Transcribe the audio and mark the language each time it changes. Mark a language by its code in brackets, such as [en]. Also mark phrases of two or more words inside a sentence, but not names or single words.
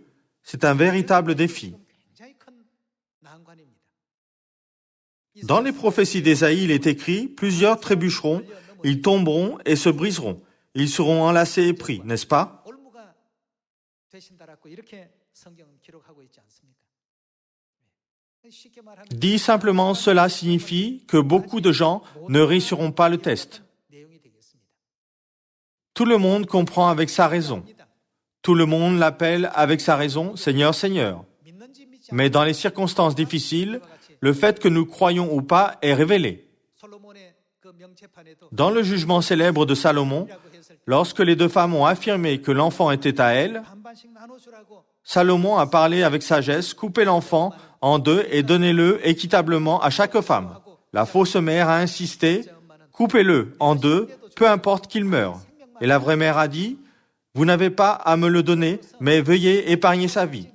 [fr] C'est un véritable défi. Dans les prophéties d'Ésaïe, il est écrit « Plusieurs trébucheront, ils tomberont et se briseront. Ils seront enlacés et pris, n'est-ce pas? [ko] 성경은 기록하고 있지 않습니까? 쉽게 말하면 [fr] Dit simplement, cela signifie que beaucoup de gens ne réussiront pas le test. [ko] 내용이 되겠습니다. [fr] Tout le monde comprend avec sa raison. Tout le monde l'appelle avec sa raison Seigneur, Seigneur. [ko] 믿는지 믿지 [fr] Mais dans les circonstances difficiles, le fait que nous croyons ou pas est révélé. [ko] 솔로몬의 그 명체판에도 [fr] Dans le jugement célèbre de Salomon, lorsque les deux femmes ont affirmé que l'enfant était à elles, [ko] 반반씩 나눠주라고 [fr] Salomon a parlé avec sagesse, coupez l'enfant en deux et donnez-le équitablement à chaque femme. La fausse mère a insisté, coupez-le en deux, peu importe qu'il meure. Et la vraie mère a dit, vous n'avez pas à me le donner, mais veuillez épargner sa vie.